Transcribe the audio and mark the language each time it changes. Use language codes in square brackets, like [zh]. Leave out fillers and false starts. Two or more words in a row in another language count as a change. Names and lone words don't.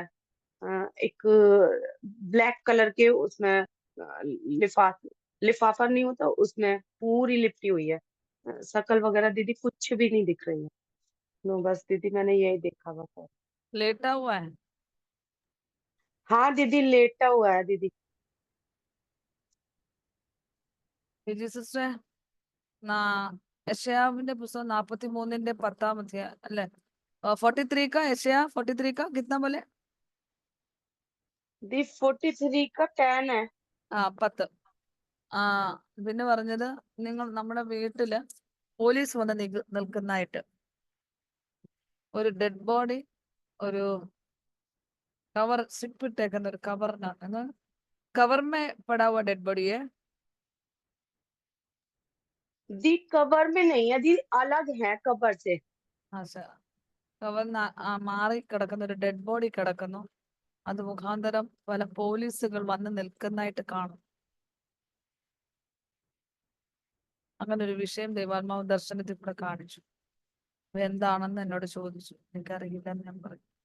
[hi] एक ब्लैक कलर के उसमें लिफाफा नहीं होता, उसमें पूरी लिपटी हुई है। शकल वगैरह दीदी कुछ भी नहीं दिख रही है। नो बस दीदी मैंने यही देखा बस। लेटा हुआ है। हाँ दीदी लेटा हुआ है दीदी। [ml] സിസ്റ്ററെ യശയാവിന്റെ പുസ്തകം 43-ന്റെ 10-ാം അധ്യായം അല്ലെ, 43 का യശയാ [hi] 43 का कितना बोले? दी 43 का 10 है। 10. [ml] പിന്നെ പറഞ്ഞത് നമ്മുടെ വീട്ടില് പോലീസ് വന്ന് നിൽക്കുന്നതായിട്ട്, ഒരു [en] dead body [ml] ഒരു കവർ സ്ട്രിപ്പ് ഇട്ടേക്കുന്ന ഒരു കവറിനകത്ത്, കവറിമേ പടാ [hi] हुआ डेड बॉडी है। दी कवर में नहीं है दी, अलग है कवर से। [ml] കവർ മാറി കിടക്കുന്ന ഒരു [en] dead body [ml] കിടക്കുന്നു, അത് മുഖാന്തരം പല പോലീസുകൾ വന്ന് നിൽക്കുന്നതായിട്ട് കാണും. അങ്ങനെ ഒരു വിഷയം ദൈവാത്മാവ് ദർശനത്തിൽ കൂടെ കാണിച്ചു. എന്താണെന്ന് എന്നോട് ചോദിച്ചു, എനിക്കറിയില്ലെന്ന് ഞാൻ പറഞ്ഞു.